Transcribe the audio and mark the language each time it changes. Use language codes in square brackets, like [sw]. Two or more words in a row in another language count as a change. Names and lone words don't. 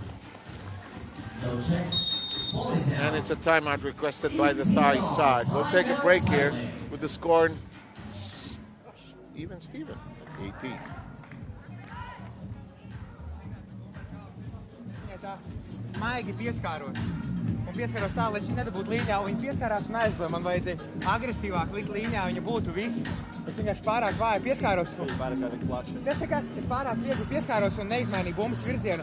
[en] And it's a timeout requested by the Thai side. We'll take a break here with the score even Steven, 18. [lv] Maigi pieskāros. Un pieskāros tā, lai viņi nedabūtu līņā, un viņi pieskārās un aizdoja. Man vajadzēja agresīvāk likt līņā, viņa būtu viss. Es vienkārši pārāk vāji pieskāros. Es pārāk viegli pieskāros un neizmainīju bumbas virzienu.